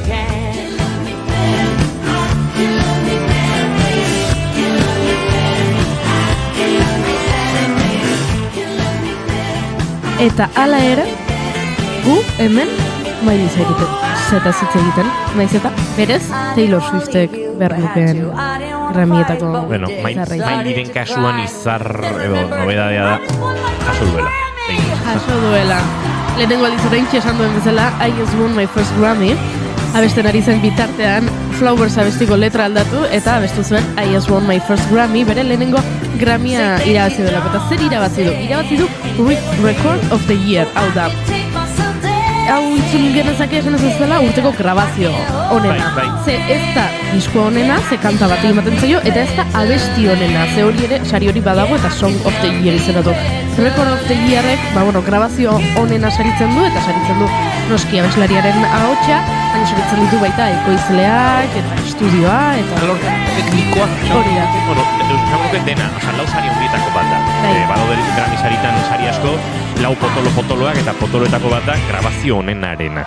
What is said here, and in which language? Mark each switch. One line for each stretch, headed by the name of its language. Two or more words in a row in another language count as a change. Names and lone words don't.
Basque: Eta hala ere, gu hemen Miley Cyrus hitz egiten, naiz eta berez Taylor Swiftek behar lukeen Grammyetako Mileyren kasuan izar edo nobedadea da jaso duela. Jaso duela. Lehenengo aldiz oraintxe esan duen bezala,
English: I just won my first Grammy.
Basque: Abesten ari zen bitartean, Flowers abestiko letra aldatu, eta abestu zuen
English: I just won my first Grammy,
Basque: bere lehenengo Grammya irabazi duela. Eta zer irabazi du? Irabazi du Record of the Year, hau da. hau itzun genezake esan ez dela urteko grabazio onena. Bai. Ze ez da disko onena, ze kanta bat ematen zaio, eta ez da abesti onena, ze hori ere sari hori badago eta Song of the Year izena du. Record of the Yearrek, grabazio onena saritzen du, eta saritzen du noski abeslariaren ahotsa, baina saritzen ditu baita ekoizleak, eta estudioa, eta... Alor, teknikoak. Hori da. Bueno, euskan dena, lau sari hondietako bat da. Badaude Grammy saritan sari asko, lau potoloak eta potoloetako bat da grabazio honenarena.